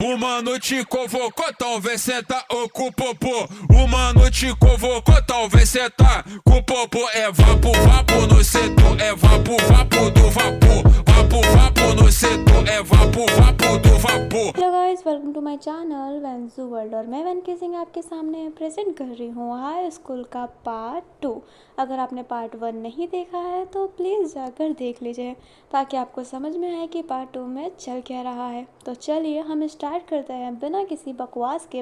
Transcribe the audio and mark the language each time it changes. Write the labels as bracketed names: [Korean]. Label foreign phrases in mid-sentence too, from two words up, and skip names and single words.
[Portuguese] Uma noite convocou, talvez senta ou com o popô. Uma noite convocou, talvez senta com o popô. É vapo, vapo no setor, é vapo, vapo do vapor. Vapo, vapo no setor, é vapo, vapo do vapor. [English] Hello guys, welcome to my channel Venju World. [Hindi] और मैं वेनके सिंह आपके सामने प्रेजेंट कर रही हूँ [English] high school [Hindi] का पार्ट 2। अगर आपने पार्ट 1 नहीं देखा है तो प्लीज़ जाकर देख लीजिए ताकि आपको समझ में आए कि पार्ट 2 में चल क्या रहा है। तो चलिए हम स्टार्ट करते हैं बिना किसी बकवास के।